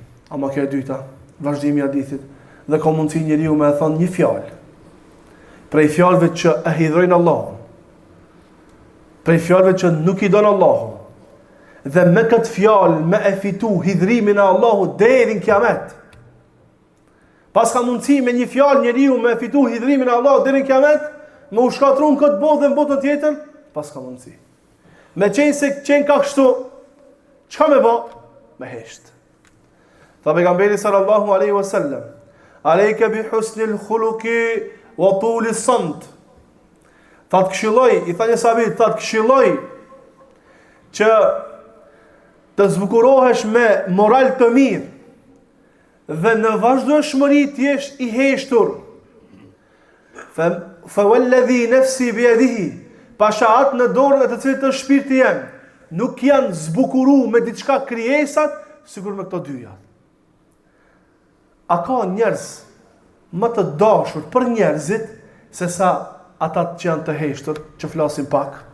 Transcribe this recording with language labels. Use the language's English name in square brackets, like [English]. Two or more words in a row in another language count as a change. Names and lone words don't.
[Albanian] Ama kjo e dyta, vazhdimi i hadithit, dhe ka mundësi njeriu me e thonë një fjalë prej fjalëve që e hidhrojnë Allahun, prej fjalëve që nuk i don Allahu, dhe me këtë fjalë me e fitu hidhrimin e Allahut deri në kiamet. Pas ka mundësi me një fjalë njeriu me e fitu hidhrimin e Allahut deri në kiamet, me u shkatërru në këtë botë dhe në botën tjetër, pas ka mundësi. Me qenë se qenë ka kështu, çka me bë? Me hesht. Tha pejgamberi [Arabic] صلى الله عليه وسلم: "عليك بحسن الخلق وطول الصمت." [Albanian] Tha të këshilloj, i tha një sahabit, tha të këshilloj që të zbukurohesh me moral të mirë dhe në vazhdueshmëri të jesh i heshtur. [Arabic] فوالذي نفسي بيده, [Albanian] pasha atë në dorën e të cilit është shpirti jem, nuk janë zbukuru me diçka krijesat sikur me këto dyja. A ka njerëz më të dashur për njerëzit se sa ata që janë të heshtër, që flasin pak?